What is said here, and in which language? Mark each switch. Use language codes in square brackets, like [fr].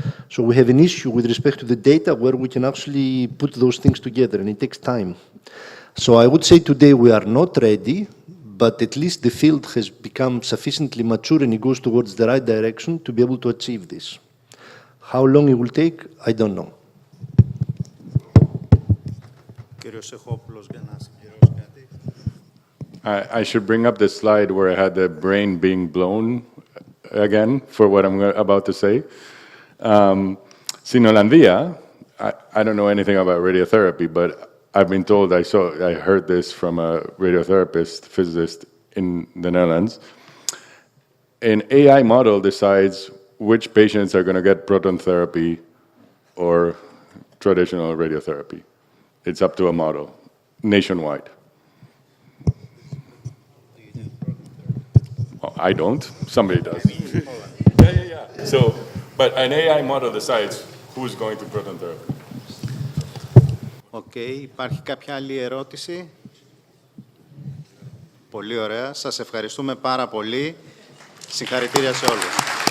[en] So we have an issue with respect to the data where we can actually put those things together, and it takes time. So I would say today we are not ready, but at least the field has become sufficiently mature and it goes towards the right direction to be able to achieve this. How long it will take, I don't know. [el] Κύριος Σεχόπουλος, για να συμπληρώσει κάτι. [en] I should bring up the slide where I had the brain being blown again for what I'm about to say. In Olandia, I don't know anything about radiotherapy, but I've been told, I heard this from a radiotherapist, physicist in the Netherlands. An AI model decides which patients are going to get proton therapy or traditional radiotherapy. It's up to a model, nationwide. I don't. Somebody does. Yeah. So, but an AI model decides who's going to proton therapy. [el] Υπάρχει κάποια άλλη ερώτηση? Πολύ ωραία. Σας ευχαριστούμε πάρα πολύ. Συγχαρητήρια σε όλους.